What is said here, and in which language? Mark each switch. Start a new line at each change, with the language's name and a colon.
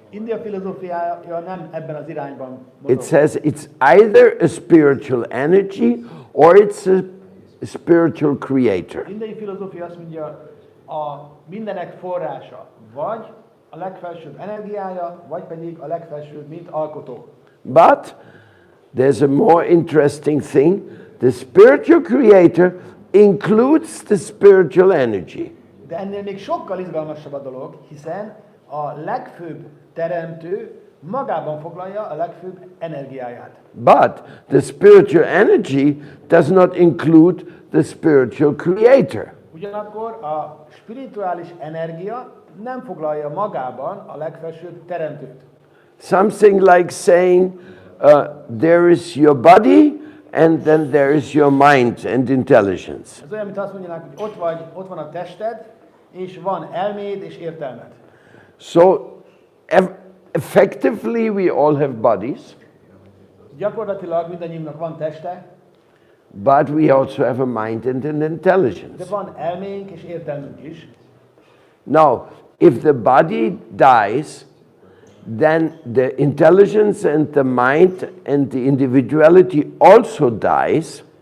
Hungarian: India filozófiája nem ebben az irányban mozog.
English: It says it's either a spiritual energy or it's a spiritual creator.
Hungarian: Indiai filozófia azt mondja, a mindenek forrása, vagy a legfelsőbb energiája, vagy pedig a legfelsőbb, mint alkotó.
English: But there's a more interesting thing. The spiritual creator includes the spiritual energy.
Hungarian: De ennél még sokkal izgalmasabb a dolog, hiszen a legfőbb teremtő magában foglalja a legfőbb energiáját.
English: But the spiritual energy does not include the spiritual creator.
Hungarian: Ugyanakkor a spirituális energia nem foglalja magában a legfelsőbb teremtőt.
English: Something like saying there is your body and then there is your mind and intelligence.
Hungarian: Ez olyan, mint azt mondják, hogy ott van a tested, és van elméd és értelmed.
English: So effectively we all have bodies,
Hungarian: Gyakorlatilag mindannyiunknak van teste,
English: but we also have a mind and an
Hungarian: de
English: intelligence.
Hungarian: van elménk és értelmünk is.
English: Now, if the body dies, then the intelligence and the mind and the individuality also dies.